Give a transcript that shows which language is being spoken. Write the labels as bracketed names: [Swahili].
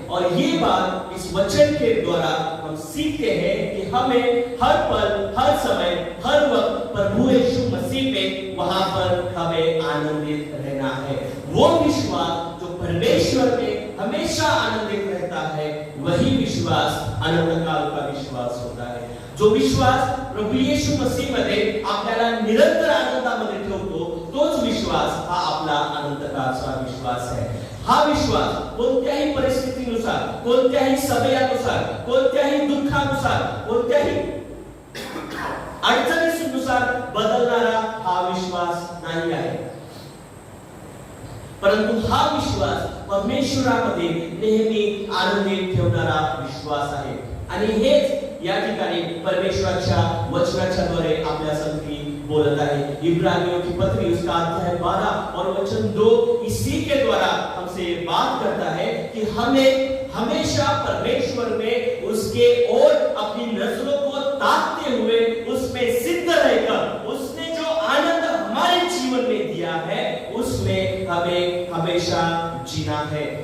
[Hindi] और ये बात इस वचन के द्वारा हम सीखते हैं कि हमें हर पल, हर समय, हर वक्त प्रभु यीशु मसीह में वहां पर हमें आनंदित रहना है। वो विश्वास जो परमेश्वर में हमेशा आनंदित रहता है, वही विश्वास अनंत काल का विश्वास होता है। [Marathi] जो विश्वास प्रभू येशू मसीह मध्ये आपल्याला निरंतर आनंदामध्ये ठेवतो, तोच विश्वास हा आपला अनंत काळचा विश्वास आहे। हा विश्वास कोणत्याही परिस्थितीनुसार, कोणत्याही समयानुसार, कोणत्याही दुःखानुसार, कोणत्याही अडचणीनुसार बदलणारा हा विश्वास नाही आहे, परंतु हा विश्वास परमेश्वरामध्ये नेहमी आनंदित ठेवणारा विश्वास आहे। आणि हेच या ठिकाणी परमेश्वराच्या वचनाच्या द्वारे आपल्या संगती बोलत आहे। [Hindi] इब्रानियों की पत्री उसका अध्याय 12 और वचन 2 इसी के द्वारा हमसे बात करता है कि हमें हमेशा परमेश्वर में उसके ओर अपनी नजरों को ताकते हुए उसमें सिद्ध रहकर उसने जो आनंद हमारे जीवन में दिया है उसमें हमें हमेशा जीना है।